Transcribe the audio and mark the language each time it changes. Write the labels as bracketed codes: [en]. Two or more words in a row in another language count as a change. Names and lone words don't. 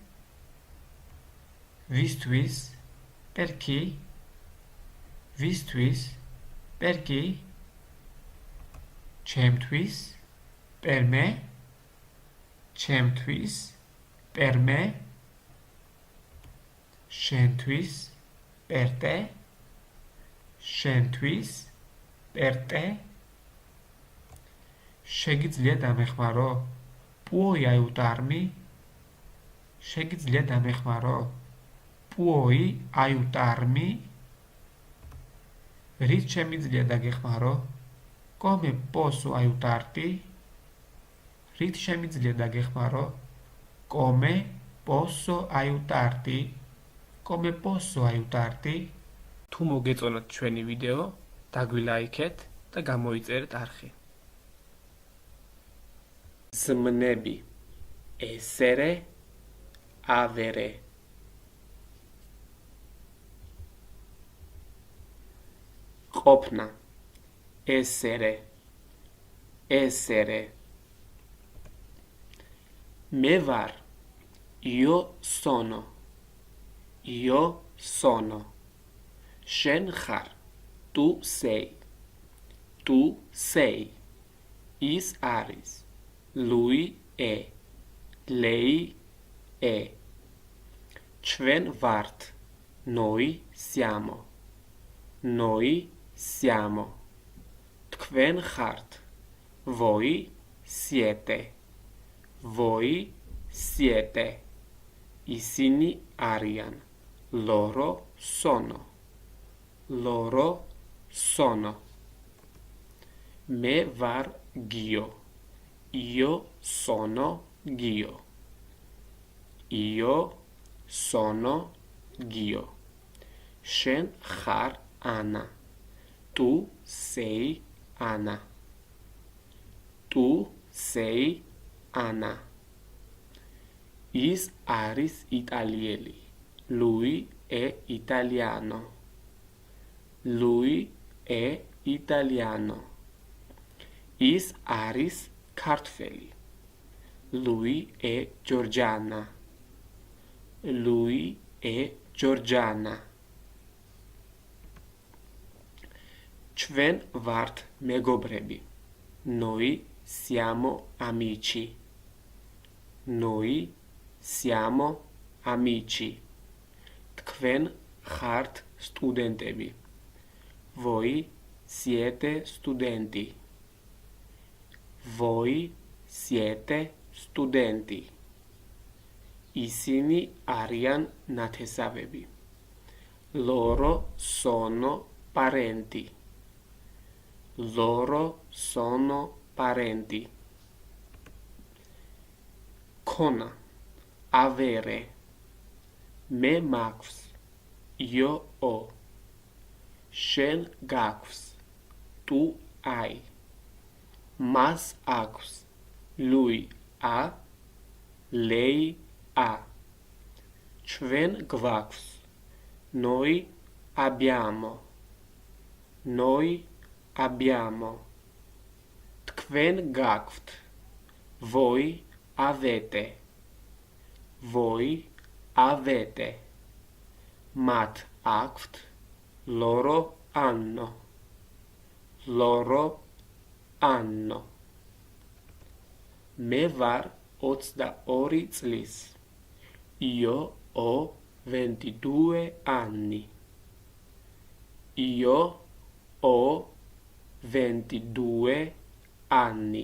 [it] ვისთვის, per chi, ვისთვის, per chi, ჩემთვის, per me, ჩემთვის, per me, შენთვის, per te, შენთვის, per te, [ka] შეგიძლია დამეხმარო, [it] puoi aiutarmi, [ka] შეგიძლია დამეხმარო, [it] puoi aiutarmi? [ka] რით შემიძლია დაგეხმარო? [it] Come posso aiutarti? რით შემიძლია დაგეხმარო? Come posso aiutarti? Come posso aiutarti? [ka] თუ მოგეწონათ ჩვენი ვიდეო, დაგვილაიქეთ და გამოიწერეთ არხი. ზმნები [it] essere, avere. ყოფნა essere, essere. [ka] მე ვარ, [it] io sono, io sono. [ka] შენ ხარ, [it] tu sei, tu sei. [ka] ის არის, [it] lui è, lei è. [ka] ჩვენ ვართ, [it] noi siamo, noi siamo. [ka] თქვენ ხართ, [it] voi siete, voi siete. [ka] ისინი არიან, [it] loro sono, loro sono. [ka] მე ვარ [it] Gio, io sono Gio, io sono Gio. [ka] შენ ხარ [it] Anna, tu sei Anna, tu sei Anna. [ka] ის არის იტალიელი, [it] lui è italiano, lui è italiano. [ka] ის არის ქართველი, [it] lui è Giorgiana, lui è Giorgiana. [ka] ჩვენ ვართ მეგობრები, [it] noi siamo amici, noi siamo amici. [ka] თქვენ ხართ სტუდენტები, [it] voi siete studenti, voi siete studenti. [ka] ისინი არიან ნათესავები, [it] loro sono parenti, loro sono parenti. [ka] ქონა avere, მე მაქვს, [it] io ho. [ka] შენ გაქვს, [it] tu hai. [ka] მას აქვს, [it] lui ha, lei ha. [ka] ჩვენ გვაქვს, [it] noi abbiamo, noi abbiamo. [ka] თქვენ გაქვთ, [it] voi avete, voi avete. [ka] მათ აქვთ, [it] loro hanno, loro hanno. [ka] მე ვარ 22 წლის, [it] io ho 22 anni, io ho 22 anni.